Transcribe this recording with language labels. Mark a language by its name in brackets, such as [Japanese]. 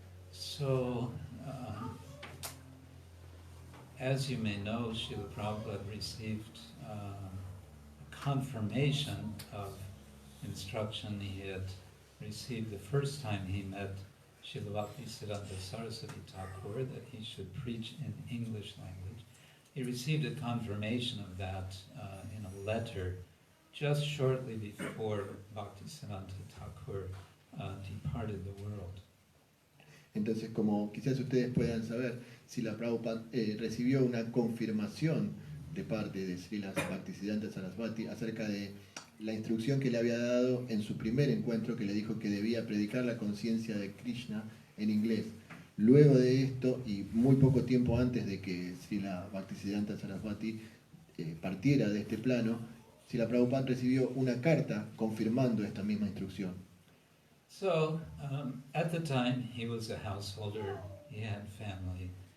[English] So, as you may know, Srila Prabhupada received a confirmation of instruction he had received the first time he met Srila Bhaktisiddhanta Saraswati Thakur, that he should preach in English language. He received a confirmation of that in a letter just shortly before Bhaktisiddhanta Thakur departed the world. [Spanish] Entonces, como quizás ustedes puedan saber, Srila Prabhupada recibió una confirmación de parte de Srila Bhaktisiddhanta Saraswati acerca de la instrucción que le había dado en su primer encuentro, que le dijo que debía predicar la conciencia de Krishna en inglés. Luego de esto, y muy poco tiempo antes de que Srila Bhaktisiddhanta Saraswati partiera de este plano, Srila Prabhupada recibió una carta confirmando esta misma instrucción. [English] So, at the time, he was a householder, he had family.